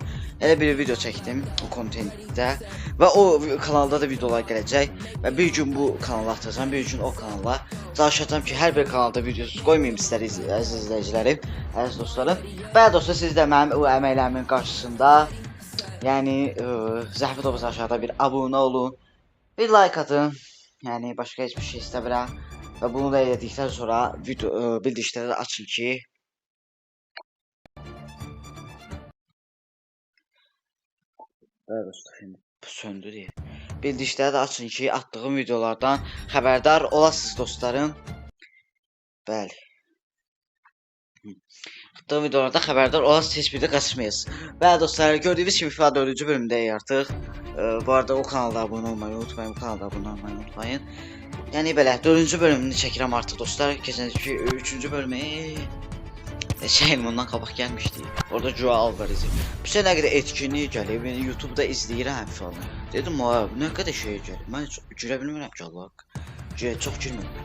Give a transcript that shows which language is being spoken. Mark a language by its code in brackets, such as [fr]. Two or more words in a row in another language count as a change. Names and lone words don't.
[az] Elə bir video çəkdim o kontentdə və o kanalda da videolar gələcək və bir gün bu kanala atacağam, bir gün o kanala. Çalışacağam ki, hər bir kanalda videosuz qoymayım sizlərə, əziz izləyicilərim, əziz dostlarım. Bəli dostlar, siz də mənim o əməklərimin qarşısında, yəni zəhmət olmasa aşağıda bir abunə olun, bir like atın. [tr] Yani başka hiçbir şey istemiyorum. Ve bunu da edildikten sonra video bildirişleri açın ki evet dostlar, şimdi söndü diye. Bildirişleri de açın ki attığım videolardan haberdar olasınız dostlarım. [az] Bəli. [tr] Attığım videolardan haberdar olasınız, hiçbir de kaçırmayasınız. [az] Bəli dostlar, [tr] gördüğünüz gibi [az] FIFA 4. [tr] bölümdeyiz artık. Bu arada o kanalda abone olmayı unutmayın, bu kanalda abone olmayı unutmayın. [az] Yani belə 4. bölümünü çəkirəm artıq dostlar. Keçən ki 3. bölümü şeyin bundan qabaq gəlmişdi. Orada Joao Alvarez. Bu sənə qədər etkinlik gəlib, yəni YouTube'da izləyirəm falan. Dedim, nə qədər şey gəlib. Mən girə bilmirəm ki, Allah. Çox girmirəm.